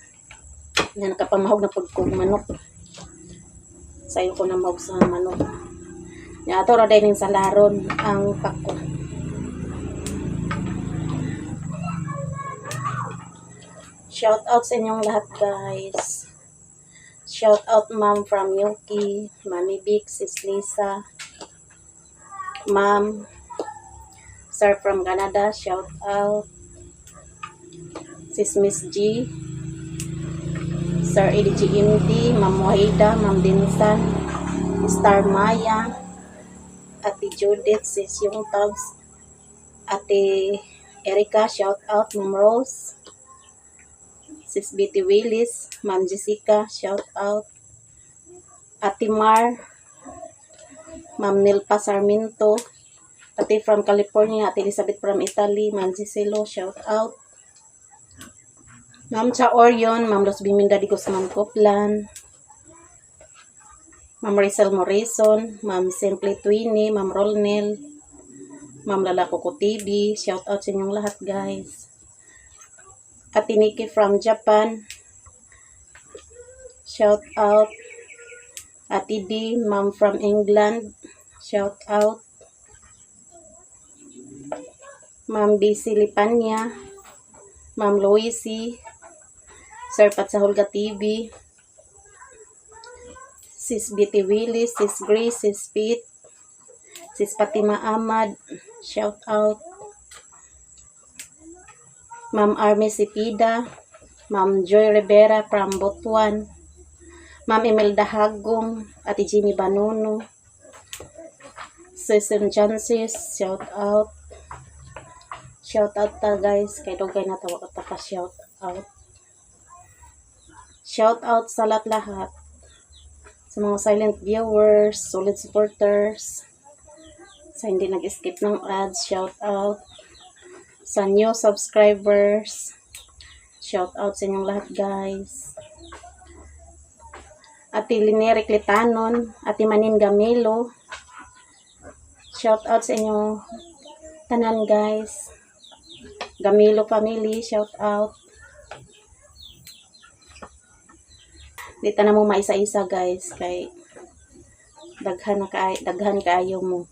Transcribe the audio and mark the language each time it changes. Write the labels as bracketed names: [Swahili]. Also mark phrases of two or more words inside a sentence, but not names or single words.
[Cebuano] Nga nakapamahog na pud kog manok. Sayo ko na mahog sa manok. Nya ato ra day ning salaron ang pako. [English] Shout out [Filipino] sa inyong lahat guys. [English] Shout out ma'am from Yuki, Mami Big, Sis Lisa, ma'am, sir from Canada, shout out. Sis Miss G, Sir EDG Indy, Ma'am Wahida, Ma'am Dinsan, Star Maya, Ate Judith, Sis Yung Tabs, Ate Erika, shout out. Ma'am Rose, Sis Betty Willis, Ma'am Jessica, shout out. Ate Mar, Ma'am Nilpa Sarmiento, Ate from California, Ate Elizabeth from Italy, Ma'am Giselo, shout out. Ma'am Cha Orion, Ma'am Los Biminda di Guzman Coplan, Ma'am Rizal Morrison, Ma'am Simply Twinnie, Ma'am Rolnel, Ma'am Lalako ko TV, shout out [Filipino] sa inyong lahat [English] guys. Ate Nikki from Japan, shout out. Ate D, Ma'am from England, shout out. Ma'am Daisy Lipanya, Ma'am Loisy, Sir Pat sa Hulga TV, Sis Betty Willis, Sis Grace, Sis Pete, Sis Fatima Ahmad, shout out. Ma'am Army Sipida, Ma'am Joy Rivera from Butuan, Ma'am Imelda Hagong, Ate Jimmy Banono, Susan Jansis, shout out. Shout out [Cebuano] ta guys, kay dugay na tawa ka pa [English] shout out. Shout out [Filipino] sa lahat sa mga [English] silent viewers, solid supporters, [Filipino] sa hindi nag-skip ng ads, [English] shout out. [Filipino] Sa [English] new subscribers, shout out [Filipino] sa inyong lahat guys. [Cebuano] Ate Lineric Litanon, Ate Manin Gamelo, [English] shout out [Cebuano] sa inyong tanan guys. Gamelo family, [English] shout out. [Cebuano] Dito na mo maisa-isa guys kay daghan kaayo mo.